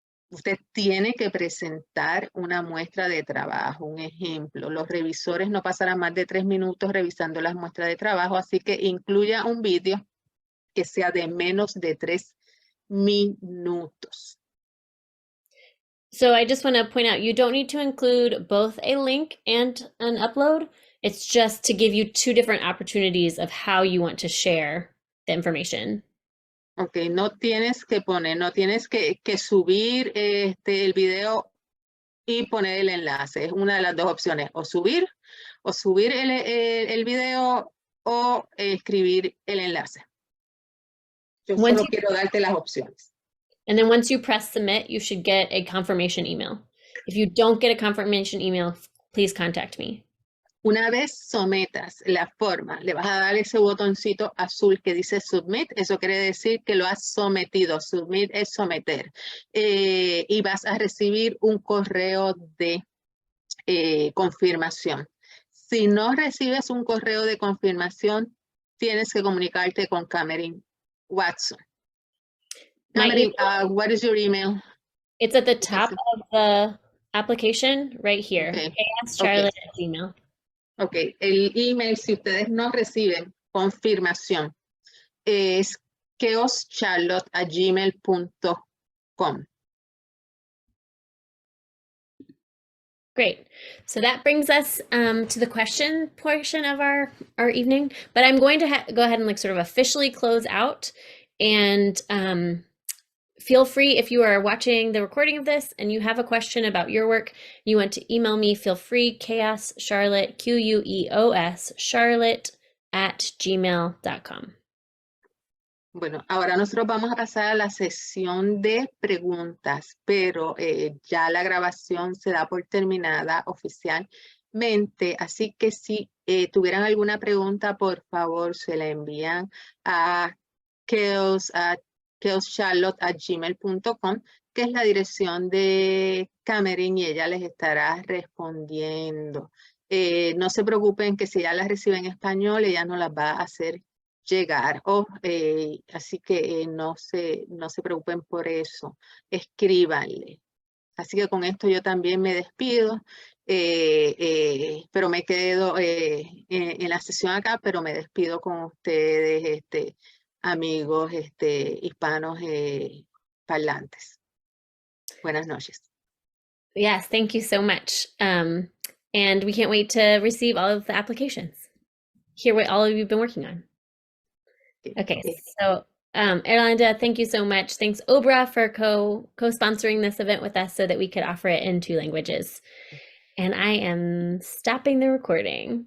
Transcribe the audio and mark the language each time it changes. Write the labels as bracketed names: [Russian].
[Spanish] Usted tiene que presentar una muestra de trabajo, un ejemplo. Los revisores no pasarán más de 3 minutos revisando las muestras de trabajo, así que incluya un vídeo que sea de menos de 3 minutos. [English] So I just want to point out, you don't need to include both a link and an upload. It's just to give you 2 different opportunities of how you want to share the information. [Spanish] Ok, no tienes que subir el video y poner el enlace. Es una de las 2 opciones, o subir el video o escribir el enlace. Yo solo quiero darte las opciones. [English] And then once you press submit, you should get a confirmation email. If you don't get a confirmation email, please contact me. [Spanish] Una vez sometas la forma, le vas a dar ese botoncito azul que dice Submit. Eso quiere decir que lo has sometido. Submit es someter. Y vas a recibir un correo de confirmación. Si no recibes un correo de confirmación, tienes que comunicarte con Cameron Watson. [English] Cameron, what is your email? It's at the top of the application right here. Okay. chaoscharlotte@gmail. [Spanish] Ok, el email, si ustedes no reciben confirmación, es chaoscharlotte@gmail.com. [English] Great. So that brings us to the question portion of our evening. But I'm going to go ahead and like sort of officially close out. And feel free, if you are watching the recording of this and you have a question about your work, you want to email me, feel free, chaoscharlotte, QUEOS, charlotte@gmail.com. [Spanish] Bueno, ahora nosotros vamos a pasar a la sesión de preguntas, pero ya la grabación se da por terminada oficialmente, así que si tuvieran alguna pregunta, por favor, se la envían a chaoscharlotte@gmail.com, que es la dirección de Cameron, y ella les estará respondiendo. No se preocupen que si ya las recibe en español, ella no las va a hacer llegar. Así que no se preocupen por eso. Escríbanle. Así que con esto yo también me despido, pero me quedo en la sesión acá, pero me despido con ustedes, amigos hispanos parlantes. Buenas noches. [English] Yes, thank you so much. And we can't wait to receive all of the applications. Hear what all of you have been working on. Okay, so Erlinda, thank you so much. Thanks OBRA for co-sponsoring this event with us so that we could offer it in 2 languages. And I am stopping the recording.